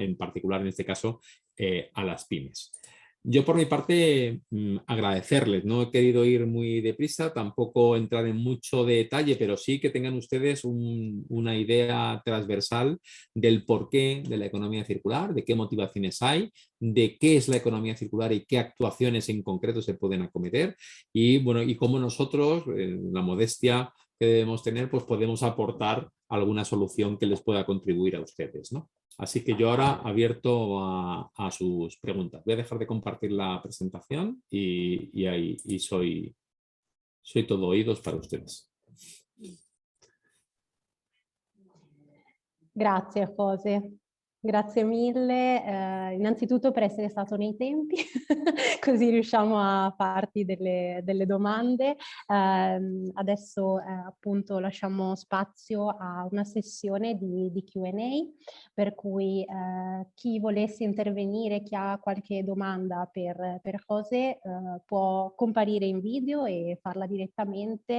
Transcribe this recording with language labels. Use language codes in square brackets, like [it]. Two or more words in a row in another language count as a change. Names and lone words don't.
[es] En particular, en este caso, a las pymes. Yo por mi parte agradecerles, no he querido ir muy deprisa, tampoco entrar en mucho detalle, pero sí que tengan ustedes una idea transversal del porqué de la economía circular, de qué motivaciones hay, de qué es la economía circular y qué actuaciones en concreto se pueden acometer y, bueno, y cómo nosotros, en la modestia que debemos tener, pues podemos aportar alguna solución que les pueda contribuir a ustedes, ¿no? Así que yo ahora abierto a sus preguntas. Voy a dejar de compartir la presentación y soy todo oídos para ustedes. [it] Grazie José, grazie mille innanzitutto per essere stato nei tempi, così riusciamo a farti delle domande. Adesso appunto lasciamo spazio a una sessione di Q&A, per cui chi volesse intervenire, chi ha qualche domanda per José può comparire in video e farla direttamente.